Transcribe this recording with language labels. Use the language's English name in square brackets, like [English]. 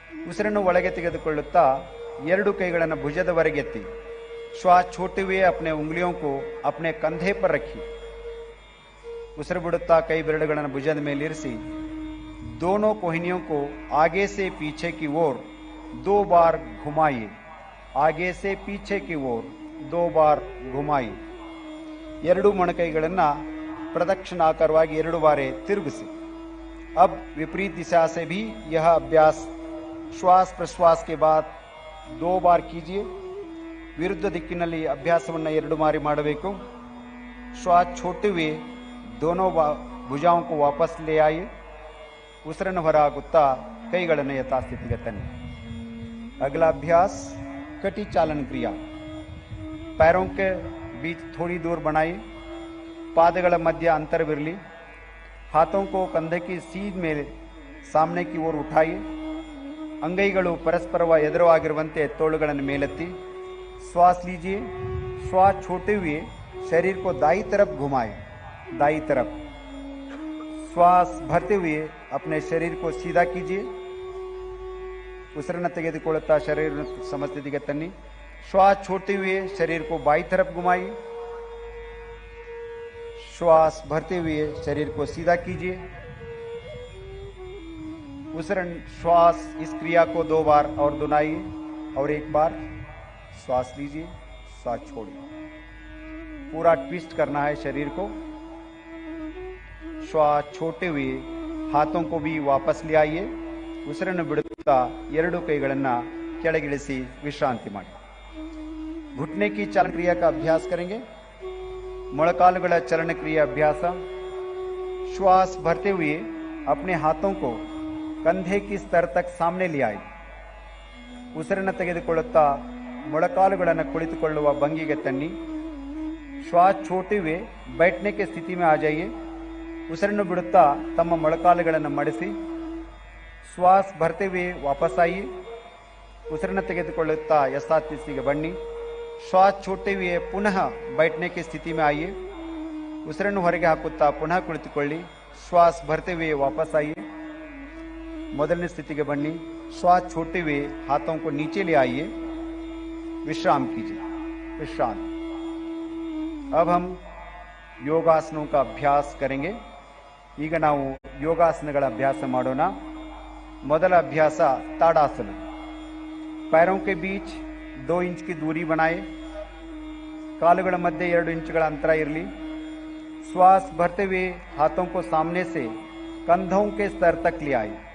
[Kannada] ಉಸಿರನ್ನು ಒಳಗೆ ತೆಗೆದುಕೊಳ್ಳುತ್ತಾ 2 ಕೈಗಳನ್ನು ಭುಜದವರೆಗೆ ಎತ್ತಿ। [Hindi] श्वास छोड़ते हुए अपने उंगलियों को अपने कंधे पर रखिए। [Kannada] ಉಸಿರು ಬಿಡುತ್ತಾ ಕೈ ಬೆರಳುಗಳನ್ನು ಭುಜದ ಮೇಲಿರಿಸಿ [Hindi] दोनों कोहनियों को आगे से पीछे की ओर 2 बार घुमाइए। आगे से पीछे की ओर 2 बार घुमाइए। [Kannada] 2 ಮೊಣಕೈಗಳನ್ನು ಪ್ರದಕ್ಷಿಣಾಕಾರವಾಗಿ 2 ಬಾರಿ ತಿರುಗಿಸಿ। [Hindi] अब विपरीत दिशा से भी यह अभ्यास श्वास प्रश्वास के बाद 2 बार कीजिए। [Kannada] विरुद्ध दिक्किನಲ್ಲಿ ಅಭ್ಯಾಸವನ್ನು 2 ಬಾರಿ ಮಾಡಬೇಕು। [Hindi] श्वास छोड़ते हुए दोनों भुजाओं को वापस ले आइए। [Kannada] ಉಸಿರನ್ನು ಹೊರಹಾಕುತ್ತಾ ಕೈಗಳನ್ನು ಯಥಾಸ್ಥಿತಿಗೆ ತನ್ನಿ। [Hindi] अगला अभ्यास कटी चालन क्रिया। पैरों के बीच थोड़ी दूर बनाइए। [Kannada] पादಗಳ ಮಧ್ಯ ಅಂತರವಿರಲಿ। [Hindi] हाथों को कंधे की सीध में सामने की ओर उठाइए। [Kannada] अंगೈಗಳು ಪರಸ್ಪರ ಎದುರಾಗಿರುವಂತೆ ತೋಳುಗಳನ್ನು ಮೇಲೆತ್ತಿ। [Hindi] श्वास लीजिए। श्वास छोड़ते हुए शरीर को दाई तरफ घुमाएं, दाई तरफ। श्वास भरते हुए अपने शरीर को सीधा कीजिए। [Kannada] ಉಸಿರನ್ನು ತೆಗೆದುಕೊಳ್ಳುತ್ತಾ ಶರೀರ ಸಮಸ್ಥಿತಿಗೆ ತನ್ನಿ। [Hindi] श्वास छोड़ते हुए शरीर को बाई तरफ घुमाइए। श्वास भरते हुए शरीर को सीधा कीजिए। श्वास इस क्रिया को 2 बार और दोहराइए और 1 बार श्वास लीजिए, श्वास छोड़िए। पूरा ट्विस्ट करना है शरीर को। श्वास छोड़ते हुए हाथों को भी वापस ले आइए। [Kannada] ಉಸಿರನ್ನು ಬಿಡುತ್ತಾ 2 ಕೈಗಳನ್ನು ಕೆಳಗಿಳಿಸಿ ವಿಶ್ರಾಂತಿ ಮಾಡಿ। [Hindi] घुटने की चालन क्रिया का अभ्यास करेंगे। [Kannada] ಮೊಳಕಾಲುಗಳ ಚಲನಕ್ರಿಯೆ ಅಭ್ಯಾಸ. [Hindi] श्वास भरते हुए अपने हाथों को कंधे की स्तर तक सामने ले आए. [Kannada] ಉಸಿರನ್ನು ತೆಗೆದುಕೊಳ್ಳುತ್ತಾ ಮೊಳಕಾಲುಗಳನ್ನು ಕುಳಿತುಕೊಳ್ಳುವ ಭಂಗಿಗೆ ತನ್ನಿ. [Hindi] श्वास छोड़ते हुए बैठने की स्थिति में आ जाइए. [Kannada] ಉಸಿರನ್ನು ಬಿಡುತ್ತಾ ತಮ್ಮ ಮೊಳಕಾಲುಗಳನ್ನು ಮಡಿಸಿ. [Hindi] श्वास भरते हुए वापस आइए. [Kannada] ಉಸಿರನ್ನು ತೆಗೆದುಕೊಳ್ಳುತ್ತಾ यथा स्थितिಗೆ ಬನ್ನಿ. [Hindi] श्वास छोड़ते हुए पुनः बैठने की स्थिति में आइए. [Kannada] ಉಸಿರನ್ನು ಹೊರಗೆ ಹಾಕುತ್ತಾ ಪುನಃ ಕುಳಿತುಕೊಳ್ಳಿ. [Hindi] श्वास भरते हुए वापस आइए. [Kannada] ಮೊದಲನೇ ಸ್ಥಿತಿಗೆ ಬನ್ನಿ. [Hindi] श्वास छोड़ते हुए हाथों को नीचे ले आइए. विश्राम कीजिए. विश्राम. अब हम योगासनों का अभ्यास करेंगे. [Kannada] ಈಗ ನಾವು ಯೋಗಾಸನಗಳ ಅಭ್ಯಾಸ ಮಾಡೋಣ. ಮೊದಲ ಅಭ್ಯಾಸ ताड़ासन. [Hindi] पैरों के बीच 2 इंच की दूरी बनाए. [Kannada] ಕಾಲುಗಳ ಮಧ್ಯೆ 2 ಇಂಚುಗಳ ಅಂತರ ಇರಲಿ. [Hindi] श्वास भरते हुए हाथों को सामने से कंधों के स्तर तक ले आए.